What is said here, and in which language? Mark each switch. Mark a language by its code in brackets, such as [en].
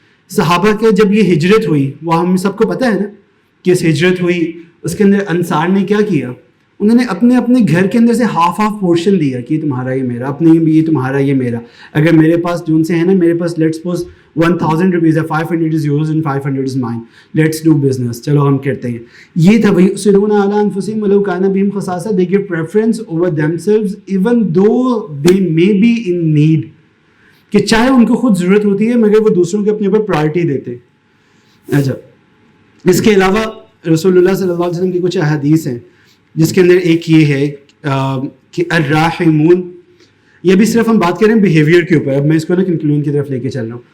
[ur] صحابہ کے جب یہ ہجرت ہوئی, وہ ہم سب کو پتہ ہے نا کہ اس ہجرت ہوئی, اس کے اندر انصار نے کیا کیا, انہوں نے اپنے اپنے گھر کے اندر سے ہاف پورشن دیا کہ یہ تمہارا یہ میرا, اپنے بھی یہ تمہارا یہ میرا. اگر میرے پاس جون سے ہے نا, میرے پاس لیٹس سپوز 1000 روپیز ہے, [en] 500 is yours and 500 is mine, let's do business, [ur] چلو ہم کرتے ہیں. یہ تھا [ar] وَيُؤْثِرُونَ عَلَىٰ أَنفُسِهِمْ وَلَوْ كَانَ بِهِمْ خَصَاصَةٌ. [en] They give preference over themselves even though they may be in need. [ur] کہ چاہے ان کو خود ضرورت ہوتی ہے مگر وہ دوسروں کے اپنے اوپر پرائرٹی دیتے. اچھا, اس کے علاوہ رسول اللہ صلی اللہ علیہ وسلم کی کچھ احادیث ہیں جس کے اندر ایک یہ ہے کہ الراحمون, یہ بھی صرف ہم بات کر رہے ہیں بیہیویئر کے اوپر. اب میں اس کو نا کنکلوژن کی طرف لے کے چل رہا ہوں.